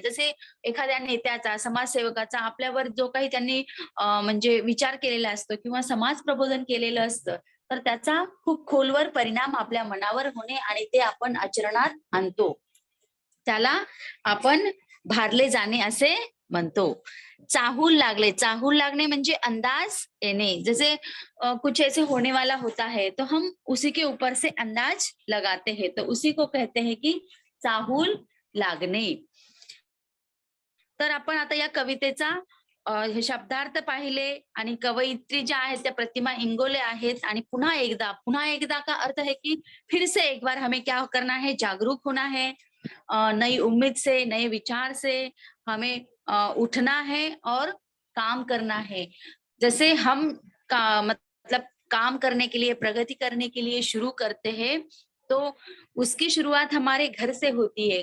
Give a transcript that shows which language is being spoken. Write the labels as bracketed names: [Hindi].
[Marathi] जसे एखाद्या नेत्याचा, समाजसेवकाचा आपल्यावर जो काही त्यांनी म्हणजे विचार केलेला असतो किंवा समाज प्रबोधन केलेलं असतं, तर त्याचा खूप खोलवर परिणाम आपल्या मनावर होणे आणि ते आपण आचरणात आणतो, त्याला आपण भारले जाणे असे म्हणतो. चाहूल लागले, चाहूल लागणे म्हणजे अंदाज येणे. [Hindi] जैसे कुछ ऐसे होने वाला होता है तो हम उसी के ऊपर से अंदाज लगाते हैं, तो उसी को कहते हैं की चाहूल लागणे. [Marathi] तर आपण आता या कवितेचा हे शब्दार्थ पाहिले आणि कवयित्री ज्या आहेत त्या प्रतिमा इंगोले आहेत. [Hindi] आणि पुन्हा एकदा का अर्थ है कि फिर से एक बार हमें क्या करना है, जागरूक होना है, नई उम्मीद से, नए विचार से हमें उठना है और काम करना है. जैसे हम का मतलब काम करने के लिए, प्रगति करने के लिए शुरू करते हैं, तो उसकी शुरुआत हमारे घर से होती है.